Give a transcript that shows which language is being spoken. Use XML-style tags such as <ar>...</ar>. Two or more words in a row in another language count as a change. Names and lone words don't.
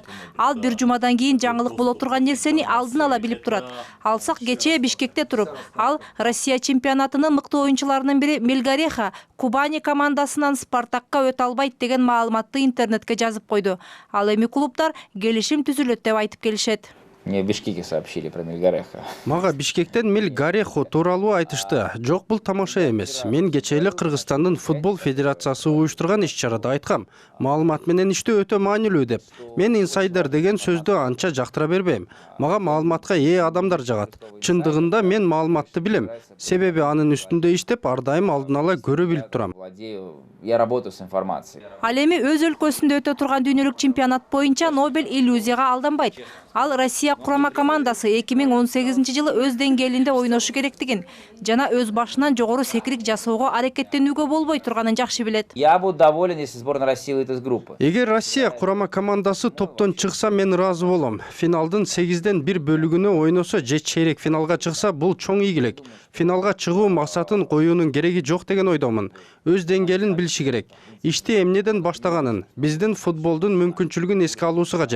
<ky>Ал бир жумадан кийин жаңылык боло турган нерсени алдын ала билип турат. Алсак кечээ Бишкекте туруп, ал Россия чемпионатынын мыкты оюнчуларынын бири Мельгареха Кубани командасынан Спартакка өтө албайт деген маалыматты интернетке жазып койду. Ал эми клубдар келишим түзүлөт деп айтып келишет.</ky> <ru>Мне в Бишкеке сообщили про Мельгареха.</ru> <ky>Мага Бишкектен Мельгарехо тууралуу айтышты. Жок, бул тамаша эмес. Мен кечээ эле Кыргызстандын футбол федерациясы уюштурган иш-чарада айткам. Маалымат менен иштөө өтө маанилүү деп. Мен инсайдер деген сөздү анча жактыра бербейм. Мага маалыматка ээ адамдар жагат. Чындыгында мен маалыматты билем. Себеби анын үстүндө иштеп, ар дайым алдын ала көрө билип турам.</ky> <ru>Я работаю с информацией.</ru> <ky>Ал эми өз өлкөсүндө өтө турган дүйнөлүк чемпионат боюнча Нобель иллюзияга алданбайт. Ал Россия курама командасы 2018-жылы өз деңгээлинде ойношу керектигин жана өз башынан жогору секирик жасоого аракеттенүүгө болбой турганын жакшы билет.</ky> <ru>Я буду доволен, если сборная России выйдет из группы.</ru> <ky>Эгер Россия курама командасы топтон чыкса, мен ыраазы болом. Финалдын 8ден 1 бөлүгүнө ойносо же чейрек финалга чыкса, бул чоң ийгилик. Финалга чыгуу максатын коюунун кереги жок деген ойдомун. Өз деңгээлин билиши керек. Ишти эмнеден баштаганын, биздин футболдун мүмкүнчүлүгүн эске алуусу кажет.</ky>